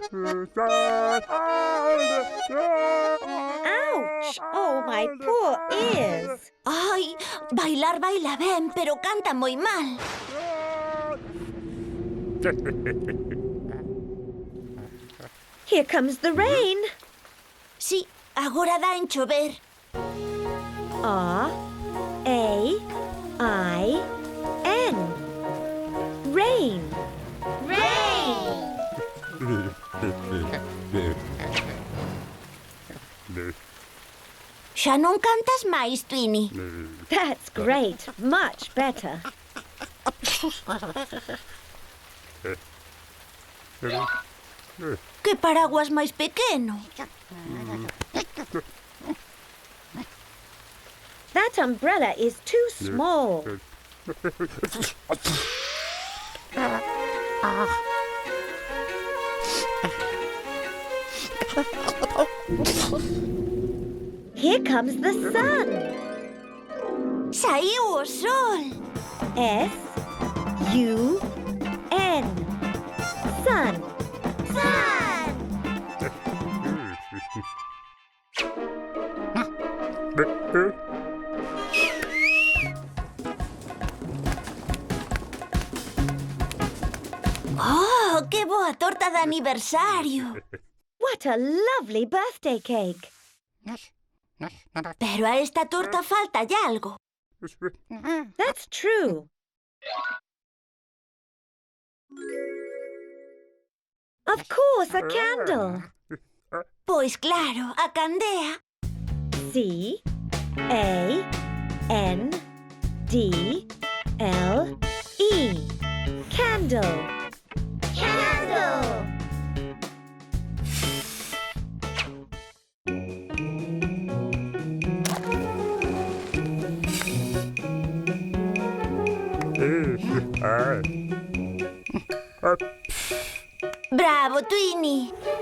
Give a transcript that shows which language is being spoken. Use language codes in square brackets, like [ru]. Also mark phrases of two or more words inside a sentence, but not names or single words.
[en] Ouch! Oh, my poor ears. [gl] Ai, bailar baila ben, pero canta moi mal. [en] Here comes the rain. [gl] Sí, agora dá en chover. [en] R-A-I-N. Rain. Rain! [gl] Xa non cantas máis, Twinnie. [en] That's great. Much better. [gl] Que paraguas máis pequeno. [en] That umbrella is too small. Here comes the sun. [gl] Saíu o sol. [en] S-U-N. Sun. Sun! [gl] Oh, que boa torta de aniversario. [en] What a lovely birthday cake. [gl] Pero a esta torta falta algo. [en] That's true. Of course, a candle. [gl] Pois claro, a candea. [en] C-A-N-D-L-E. Candle. Candle! [gl] Bravo, Twinnie.